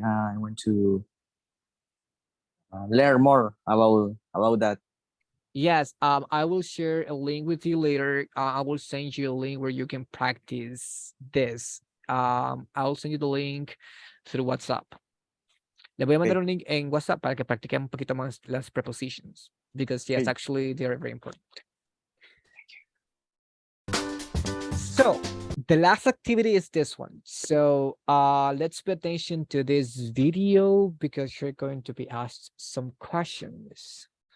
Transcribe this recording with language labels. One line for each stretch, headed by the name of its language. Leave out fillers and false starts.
English: I want to learn more about that. Yes, I will share a link with you later. I will send you a link where you can practice this. I'll send you the link through WhatsApp.
Spanish: Le voy a mandar un link en WhatsApp para que practiquen un poquito más las prepositions,
English: because yes, Okay. actually they are very important. So the last activity is this one. So let's pay attention to this video because you're going to be asked some questions.